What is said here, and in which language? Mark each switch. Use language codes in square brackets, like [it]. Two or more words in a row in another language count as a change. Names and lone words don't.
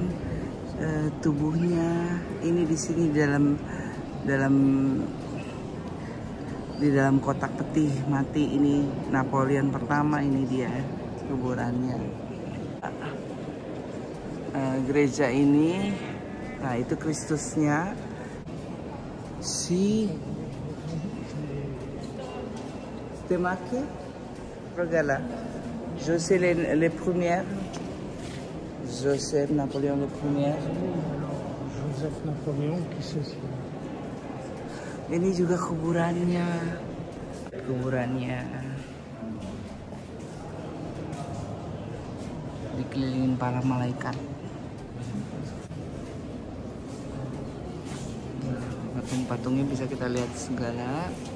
[id] Tubuhnya ini di sini di dalam kotak peti mati. Ini Napoleon pertama, ini dia kuburannya. Gereja ini, nah itu Kristusnya. [fr] Si Temake Regala Joseph le Premier, Joseph Napoléon le Premier. Joseph Napoléon qui c'est? [id] Ini juga kuburannya. Dikelilingin para malaikat. Patung-patungnya bisa kita lihat segala.